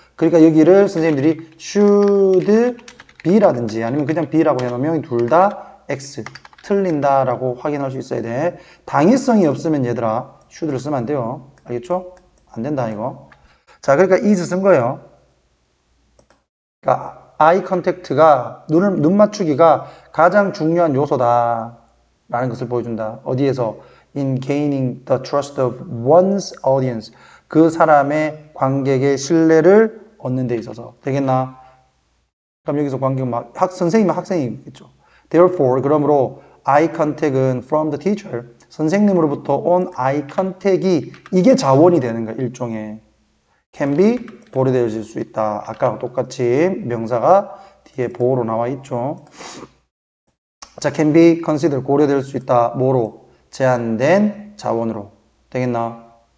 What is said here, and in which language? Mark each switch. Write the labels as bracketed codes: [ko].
[ko] 그러니까 여기를 선생님들이 should be 라든지 아니면 그냥 be라고 해놓으면 둘 다 x 틀린다라고 확인할 수 있어야 돼. 당위성이 없으면 얘들아 should를 쓰면 안 돼요. 알겠죠? 안 된다 이거. 자, 그러니까 is 쓴 거예요. 그러니까 eye contact가 눈 맞추기가 가장 중요한 요소다 라는 것을 보여준다. 어디에서? [en] in gaining the trust of one's audience. [ko] 그 사람의 관객의 신뢰를 얻는 데 있어서. 되겠나? 그럼 여기서 관객 선생님은 학생이겠죠. Therefore, 그러므로 eye contact은 from the teacher. 선생님으로부터 온 eye contact이 이게 자원이 되는 거야. 일종의. can be 보류되어질 수 있다. 아까랑 똑같이 명사가 뒤에 보호로 나와 있죠. 자, can be considered 고려될 수 있다. 뭐로? 제한된 자원으로. 되겠나?